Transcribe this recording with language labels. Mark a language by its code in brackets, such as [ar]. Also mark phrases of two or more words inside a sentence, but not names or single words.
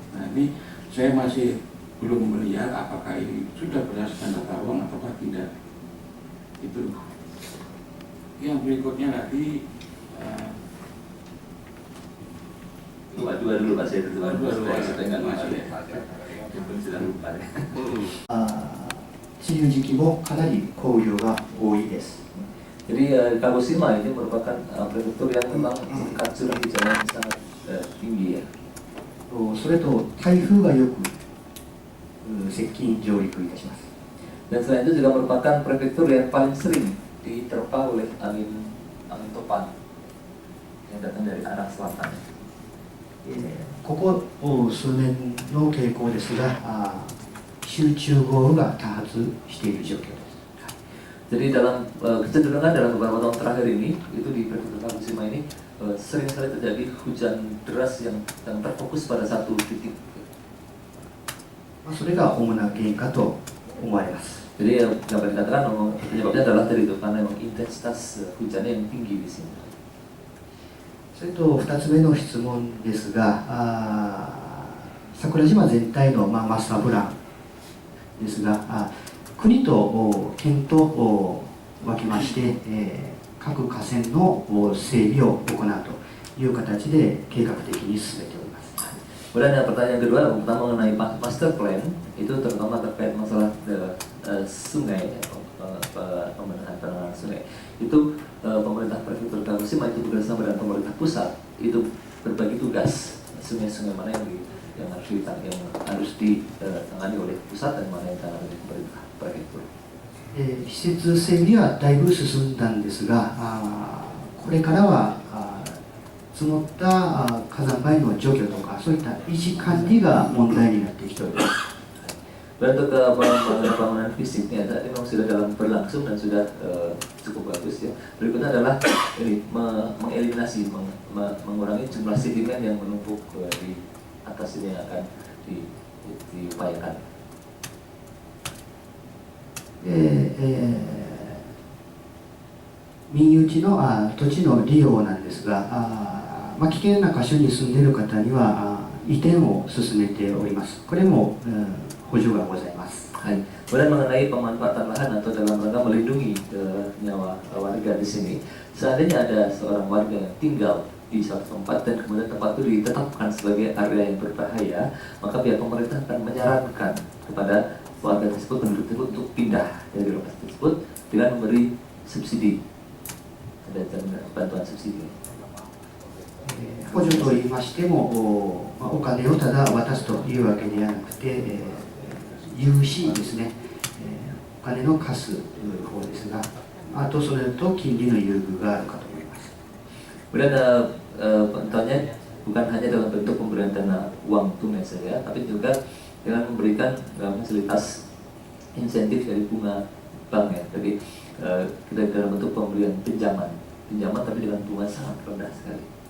[id] Nah, ini saya masih belum melihat apakah ini sudah berdasarkan tata ruang ataukah tidak. Itu. Yang berikutnya lagi, dua dulu Pak, saya dua dulu. Saya lupa deh. Sudah lupa deh. [ja] 梅雨時期もかなり降雨量が多いです。 [id] Jadi Kagoshima ini merupakan prefektur yang memang tingkat curah hujan yang sangat tinggi ya. [ja] それと台風がよく接近上陸いたします。 [id] Dan selain itu juga merupakan prefektur yang paling sering diterpa oleh angin topan yang datang dari arah selatan. [ja] ここ数年の傾向ですが、集中豪雨が多発している状況です。 [id] Jadi dalam kecenderungan dalam beberapa tahun terakhir ini, itu di prefektur Kagoshima ini sering sekali terjadi hujan deras yang terfokus pada satu titik. [ja] それが主な原因かと思われます。 [id] Jadi yang dapat dikatakan penyebabnya adalah dari itu, karena memang intensitas hujannya yang tinggi di sini. [ja] それと2つ目の質問ですが、桜島全体の、マスタープランですが、国と県と分けまして、各河川の整備を行うという形で計画的に進めております。 [id] Kemudian yang pertanyaan kedua, pertama mengenai master plan, itu terutama terkait masalah sungai, pembenahan penanganan sungai. Itu pemerintah prefektur Kagoshima itu bekerjasama dengan pemerintah pusat itu berbagi tugas sungai-sungai mana yang harus ditangani oleh pusat dan mana yang ditangani oleh pemerintah prefektur. [ja] 施設整備はだいぶ進んだんですが、これからは積もった火山灰の除去とかそういった維持管理が問題になってきております。 [id] Dan untuk bangunan fisiknya tadi memang sudah dalam berlangsung dan sudah cukup bagus ya. Berikutnya adalah ini mengeliminasi, mengurangi jumlah sedimen yang menumpuk di atas ini yang akan diupayakan. [ja] 民有地の土地の利用なんですが、 危険な箇所に住んでいる方には移転を進めております。これも補助がございます。 Hai. [id] Kemudian mengenai pemanfaatan lahan atau dalam rangka melindungi nyawa warga di sini, seandainya ada seorang warga yang tinggal di suatu tempat dan kemudian tempat itu ditetapkan sebagai area yang berbahaya, maka pihak pemerintah akan menyarankan kepada warga tersebut, penduduk tersebut untuk pindah dari lokasi tersebut dengan memberi subsidi, ada bantuan subsidi. [ja] 補助といいましても、お金をただ渡すというわけではなくて、融資ですね、お金の貸す方ですが、あとそれと金利の優遇があるかと思います。 [id] Kemudian contohnya bukan hanya dalam bentuk pemberian dana uang tunai saja, tapi juga dengan memberikan fasilitas insentif dari bunga bank ya. Jadi kita dalam bentuk pemberian pinjaman tapi dengan bunga sangat rendah sekali.